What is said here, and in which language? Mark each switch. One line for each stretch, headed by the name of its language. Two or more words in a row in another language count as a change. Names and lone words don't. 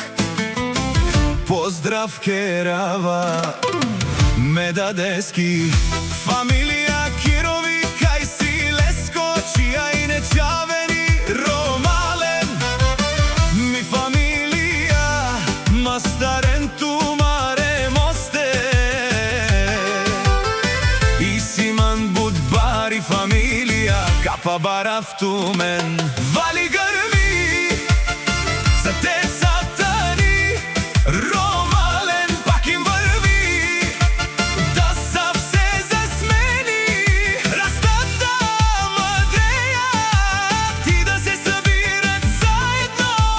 Romany: Поздрав Керава, Медадески, фамилија Кирови, кај си Леско, чија и нечавени Ромален. Ми фамилија Мастаренту маре мосте, фамилија Капа Барафтумен.
Bulgarian: Вали грми за децата ни, Ромален пак им върви, да са все засмени, растата мъдреят и да се събират заедно.